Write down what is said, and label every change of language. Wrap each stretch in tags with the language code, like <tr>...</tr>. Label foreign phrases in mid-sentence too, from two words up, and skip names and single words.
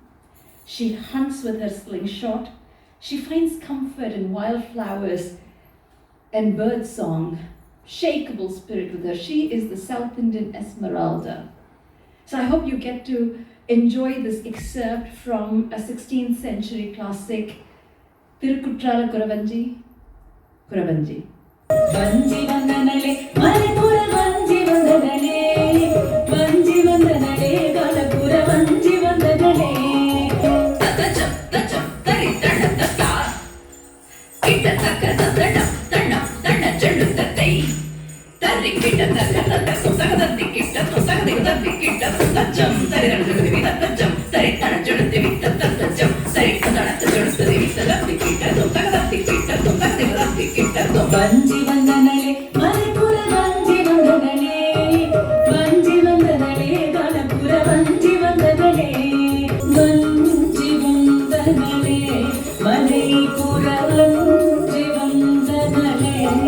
<en>She hunts with her slingshot. She finds comfort in wildflowers and birdsong. Shakeable spirit with her. She is the South Indian Esmeralda. So I hope you get to enjoy this excerpt from a 16th century classic, Tirukkutrala Kuravanji. Kuravanji.</en> <ta>வஞ்சி வந்தனளே, மாரிபுர வஞ்சி வந்தனளே, வஞ்சி வந்தனளே, காலபுர வஞ்சி வந்தனளே. Tatacham, tacham, tari tana tata, kita taka tata, tana, tana chadu tatai, tari kita taka tata, taka tati kita, taka tati kita, tatacham, tari tana chadu devi tatacham, tari tana chadu devi tatacham, tari tana chadu devi tatacham, kita, taka tati kita, taka tati kita, வஞ்சி வந்தனளே, மாரிபுர வஞ்சி வந்தனளே, வஞ்சி வந்தனளே, காலபுர வஞ்சி வந்தனளே, வஞ்சி வந்தனளே, மாரிபுர வஞ்சி வந்தனளே,</ta>